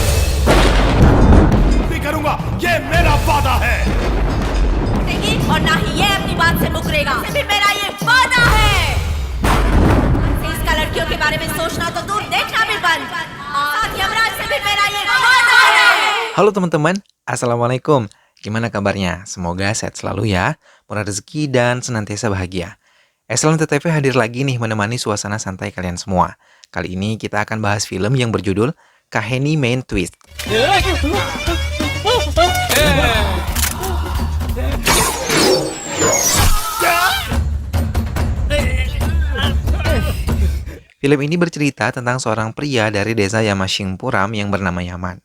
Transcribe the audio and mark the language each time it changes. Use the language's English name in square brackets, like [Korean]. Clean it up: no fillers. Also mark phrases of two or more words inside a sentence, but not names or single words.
[Hindi] नहीं करूंगा, ये मेरा वादा है। और ना ही ये अपनी बात से मुकरेगा। सिर्फ मेरा ये वादा है। इसका लड़कियों के बारे में सोचना तो दूर, देखना भी बंद। साथ यमराज से भी मेरा ये वादा है। [Indonesian] Halo teman-teman, Assalamualaikum. Gimana kabarnya? Semoga sehat selalu ya, murah rezeki dan senantiasa bahagia. Excellent TTV hadir lagi nih menemani suasana santai kalian semua. Kali ini kita akan bahas film yang berjudul Kaheni Main Twist. Film ini bercerita tentang seorang pria dari desa Yamashingpuram yang bernama Yaman.